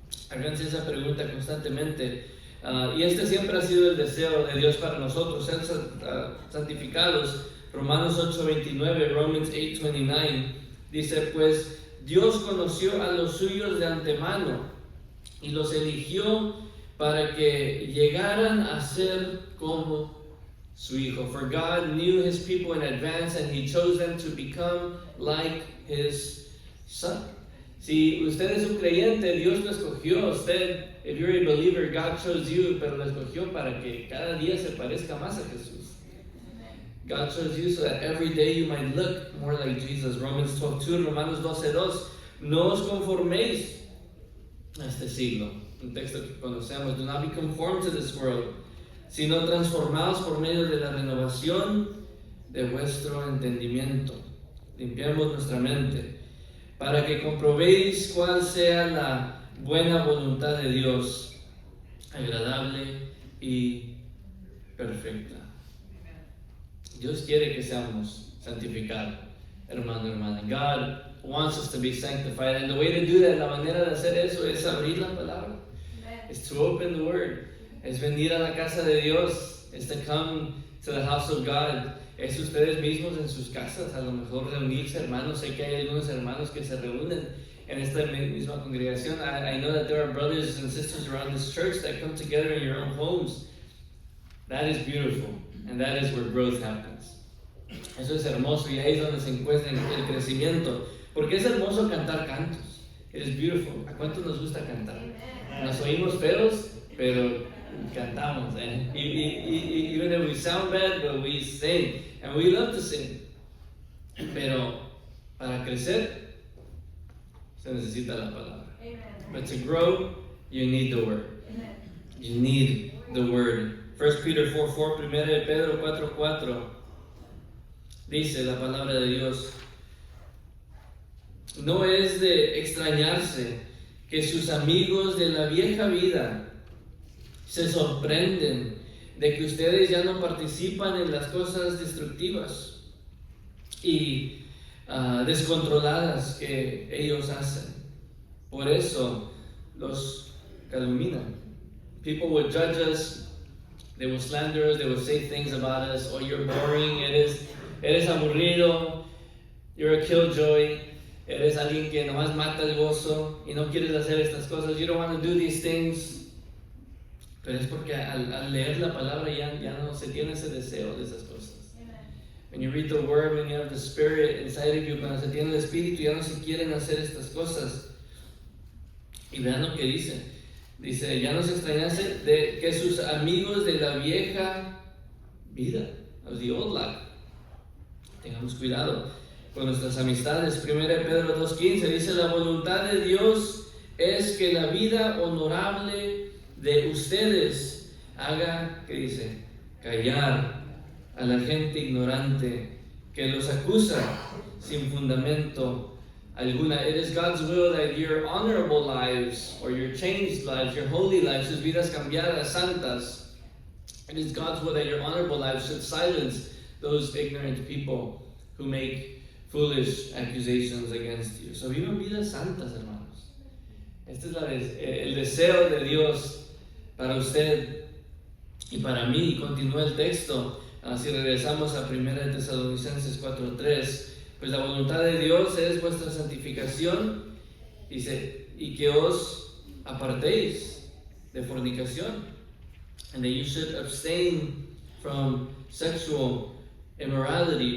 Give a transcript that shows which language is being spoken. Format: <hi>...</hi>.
<es>Háganse esa pregunta constantemente. Y este siempre ha sido el deseo de Dios para nosotros, ser santificados. Romanos 8:29, Romans 8:29, dice, pues Dios conoció a los suyos de antemano y los eligió para que llegaran a ser como su Hijo.</es> <en>For God knew His people in advance and He chose them to become like His Son.</en> <es>Si usted es un creyente, Dios lo escogió. Usted,</es> <en>if you're a believer, God chose you,</en> <es>pero lo escogió para que cada día se parezca más a Jesús.</es> <en>God chose you so that every day you might look more like Jesus.</en> <es>Romans 12:2, Romanos 12:2. No os conforméis a este siglo. Un texto que conocemos.</es> <en>Do not be conformed to this world,</en> <es>sino transformados por medio de la renovación de vuestro entendimiento. Limpiamos nuestra mente para que comprobéis cuál sea la buena voluntad de Dios, agradable y perfecta. Dios quiere que seamos santificados, hermana.</es> <en>God wants us to be sanctified, and the way to do that,</en> <es>la manera de hacer eso es abrir la palabra.</es> <en>It's to open the Word.</en> <es>Es venir a la casa de Dios.</es> <en>Es to come to the house of God.</en> <es>Es ustedes mismos en sus casas, a lo mejor reunirse, hermanos. Sé que hay algunos hermanos que se reúnen en esta misma congregación.</es> <en>I know that there are brothers and sisters around this church that come together in your own homes. That is beautiful, and that is where growth happens.</en> <es>Eso es hermoso, y ahí es donde se encuentra el crecimiento. Porque es hermoso cantar cantos.</es> <en>It is beautiful.</en> <es>¿A cuántos nos gusta cantar? Nos oímos feos, pero cantamos.</es> <en>Even if we sound bad, but we sing. And we love to sing.</en> <es>Pero para crecer, se necesita la palabra.</es> <en>But to grow, you need the word. You need the word.</en> <es>1 Peter 4:4, 1 Pedro 4:4, dice la palabra de Dios: no es de extrañarse que sus amigos de la vieja vida se sorprenden de que ustedes ya no participan en las cosas destructivas y descontroladas que ellos hacen. Por eso los calumnian.</es> <en>People will judge us, they will slander us, they will say things about us.</en> <es>Oh,</es> <en>you're boring,</en> <es>eres aburrido,</es> <en>you're a killjoy,</en> <es>eres alguien que nomás mata el gozo y no quieres hacer estas cosas.</es> <en>You don't want to do these things.</en> <es>Pero es porque al leer la palabra ya no se tiene ese deseo de esas cosas.</es> <en>When you read the word, when you have the Spirit inside of you,</en> <es>cuando se tiene el Espíritu, ya no se quieren hacer estas cosas. Y vean lo que dice. Dice, ya no se extrañase de que sus amigos de la vieja vida,</es> <en>of the old life,</en> <es>tengamos cuidado con nuestras amistades. 1 Pedro 2:15 dice, la voluntad de Dios es que la vida honorable de ustedes haga, ¿qué dice? Callar a la gente ignorante que los acusa sin fundamento alguna.</es> <en>It is God's will that your honorable lives, or your changed lives, your holy lives,</en> <es>sus vidas cambiadas, santas,</es> <en>it is God's will that your honorable lives should silence those ignorant people who make foolish accusations against you. So</en> <es>vivan vidas santas, hermanos. Este es el deseo de Dios para usted y para mí. Y continúa el texto. Si regresamos a 1 Tesalonicenses 4:3, pues la voluntad de Dios es vuestra santificación, dice, y que os apartéis de fornicación,</es> <en>and that you should abstain from sexual immorality.</en>